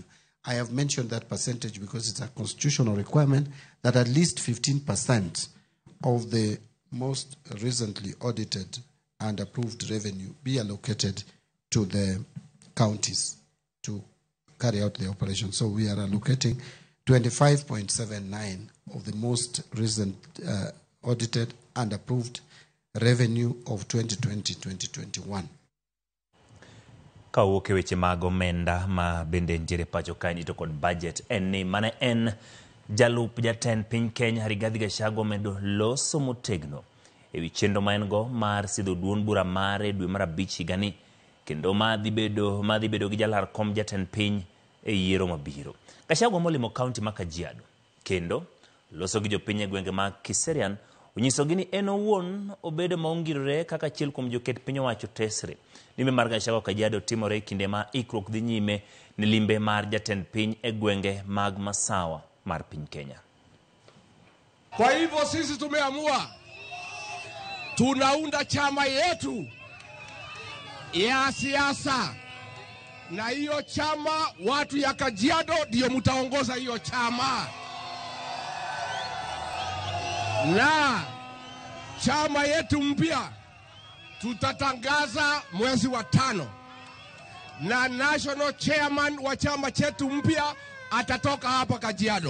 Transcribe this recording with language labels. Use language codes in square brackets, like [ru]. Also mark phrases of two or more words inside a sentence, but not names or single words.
[en] I have mentioned that percentage because it's a constitutional requirement that at least 15% of the most recently audited and approved revenue be allocated to the counties to carry out the operation. So we are allocating 25.79 of the most recent audited and approved revenue of 2020-2021. [luo] Kawuok e weche mag omenda ma bende ntiere pacho kae to kod budget en ni mane en jalup jatend piny Kenya Rigathi Gachagua medo loso motegno e wi chenro ma en go mar sidho duond bura mare dwe mar 5 higani kendo madhi bedo gi jalar kom jatend piny e yiero mabiro. Gachagua molimo kaunti ma Kajiado kendo loso gi jopiny e gwenge mag Kiserian onyisogi ni en owuon obedo maongirore kaka achiel kuom joket piny owacho tesre. Limbe mar Gachagua Kajiado timore kinde ma ikruok dhi nyime ni limbe mar jatend piny e gwenge mag masawa mar piny Kenya. [sw] Kwa hivyo sisi tumeamua tunaunda chama yetu ya siasa, na hiyo chama watu ya Kajiado ndio mtaongoza hiyo chama, na chama yetu mpya tutatangaza mwezi wa 5, na [en] national chairman [sw] wa chama chetu mpya atatoka hapa Kajiado.